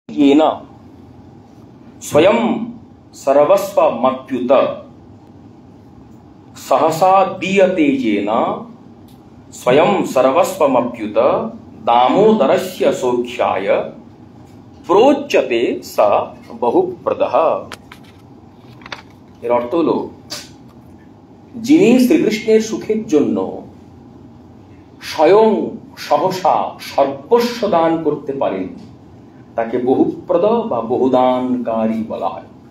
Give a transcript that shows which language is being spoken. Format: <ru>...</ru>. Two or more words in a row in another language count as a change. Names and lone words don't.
<sa>येन स्वयं सर्वस्वमप्युत सहसा दीयते येन स्वयं सर्वस्वमप्युत दामोदरस्य सौख्याय प्रोच्यते स बहुप्रदः।</sa> <bn>এর অর্থ হলো যিনি শ্রীকৃষ্ণের সুখের জন্য স্বয়ং সহসা সর্বস্ব দান করতে পারেন তাকে বহুপ্রদ বা বহুদানকারী বলা হয়।</bn>